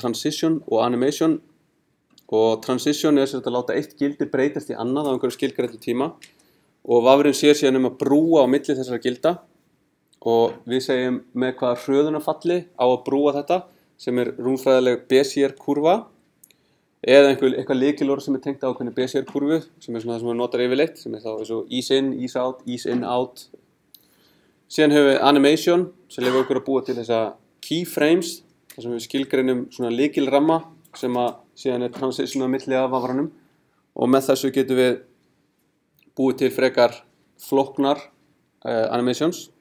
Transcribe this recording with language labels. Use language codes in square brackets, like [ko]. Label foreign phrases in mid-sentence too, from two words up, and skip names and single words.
[is] transition og animation og transition er að láta eitt gildi breytast í annað á einhverju skilgreindu tíma og vafrinn sér síðan að brúa á milli þessara gilda og við segjum með hvaða hröðunarfalli á að brúa þetta sem er rúmfræðileg Bézier-kúrfa eða eitthvað lykilorð sem er tengt á ákveðinni Bézier-kúrfu sem er svona það sem við notar yfirleitt sem er þá eins og [en] ease in, ease out, ease in, out. [is] Síðan höfum við animation sem leyfir okkur að búa til þessa keyframes þar sem við skilgreinum svona lykilramma sem að síðan er transition á milli af vafranum og með þessu getum við búið til frekar flóknar animations